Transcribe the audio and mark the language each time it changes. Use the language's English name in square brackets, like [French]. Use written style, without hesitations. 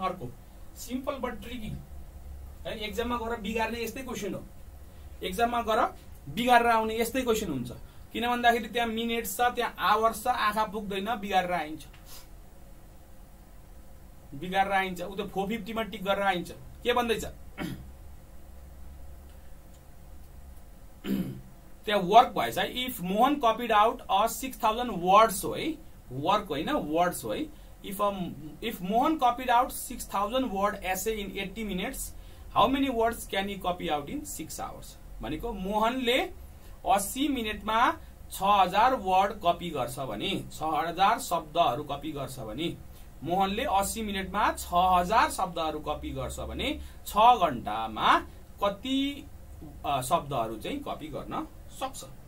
[Nepali] अर्को [English] simple but tricky [Nepali] है। एक्जाममा गएर बिगार्ने यस्तै क्वेशन हो। एक्जाममा गएर बिगारेर आउने यस्तै क्वेशन हुन्छ। किन भन्दाखेरि त्यहाँ मिनेट्स छ, त्यहाँ आवर्स छ, आँखा पुग्दैन, बिगारेर आइन्छ। उ त 450 मा टिक गरेर आइन्छ। के भन्दैछ त्यहाँ वर्क भएछ। [English] if Mohan copied out a 6000 words [Nepali] हो है, वर्क होइन वर्ड्स हो है। [English] If Mohan copied out 6000 word essay in 80 minutes, how many words can you copy out in 6 hours. [Nepali] भनेको मोहनले 80 मिनेटमा 6000 वर्ड कपी गर्छ भने 6000 शब्दहरू कपी गर्छ भने मोहनले 80 मिनेटमा 6000 शब्दहरू कपी गर्छ भने 6 घण्टामा कति शब्दहरू चाहिँ कपी गर्न सक्छ।